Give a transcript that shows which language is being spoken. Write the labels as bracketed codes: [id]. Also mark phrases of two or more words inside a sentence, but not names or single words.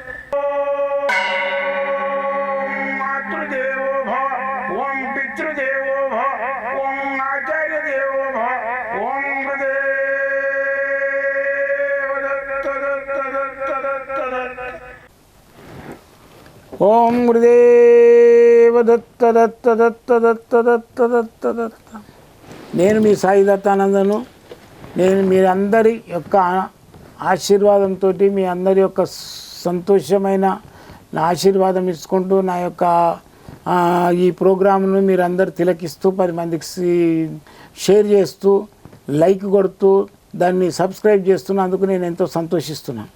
[sa] ओम मातृदेवो भव ओम पितृदेवो भव ओम आचार्य देवो भव ओम गुरुदेव दत्त दत्त दत्त दत्त दत्त ओम गुरुदेव दत्त दत्त दत्त दत्त दत्त दत्त दत्त [te] నేను మీ సాయి దత్తానందను. నేను మీరందరి యొక్క ఆశీర్వాదంతో మీ అందరి యొక్క సంతోషమైన నా ఆశీర్వాదం ఇచ్చుకుంటూ నా యొక్క ఈ ప్రోగ్రామ్ను మీరందరూ తిలకిస్తూ 10 మందికి షేర్ చేస్తూ లైక్ కొడుతూ దాన్ని సబ్స్క్రైబ్ చేస్తున్నందుకు నేను ఎంతో సంతోషిస్తున్నాను.